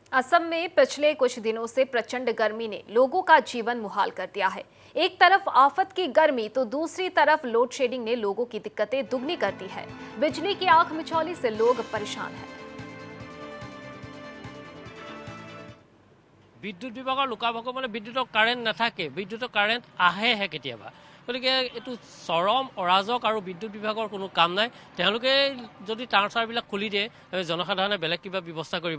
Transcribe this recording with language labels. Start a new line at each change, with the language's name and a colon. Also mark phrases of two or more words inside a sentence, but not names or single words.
Hindi: असम में पिछले कुछ दिनों से प्रचंड गर्मी ने लोगों का जीवन मुहाल कर दिया है। एक तरफ आफत की गर्मी तो दूसरी तरफ लोड शेडिंग ने लोगों की दिक्कतें दुगनी कर दी है। बिजली की आंख मिचौली से लोग परेशान हैं।
Assamese: বিদ্যুৎ বিভাগৰ লোকাসকলে বিদ্যুতৰ কাৰেণ্ট নাথাকে, বিদ্যুতৰ কাৰেণ্ট আহেহে কেতিয়াবা। গতিকে এইটো চৰম অৰাজক আৰু বিদ্যুৎ বিভাগৰ কোনো কাম নাই। তেওঁলোকে যদি তাঁৰ চাৰবিলাক খুলি দিয়ে, জনসাধাৰণে বেলেগ কিবা ব্যৱস্থা কৰিব।